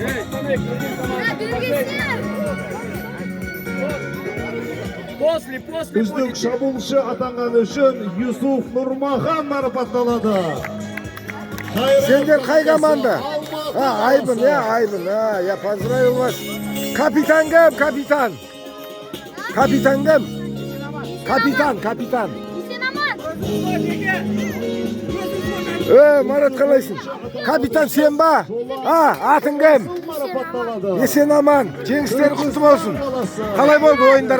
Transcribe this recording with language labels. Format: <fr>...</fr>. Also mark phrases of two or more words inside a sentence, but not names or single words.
<kk>Үздік шабуылшы атанғаны үшін Юсуф Нұрмахан марапатталады. Сендер қай команда? Айбын, Айбын.</kk> <ru>Я поздравил вас.</ru> <kk>Капитан кім? Капитан. Капитан кім? Капитан. Марат қалайсың? Капитан сен ба? Атың кім? Есен аман. Жеңістер құтты болсын. Қалай болды ойындар?</kk>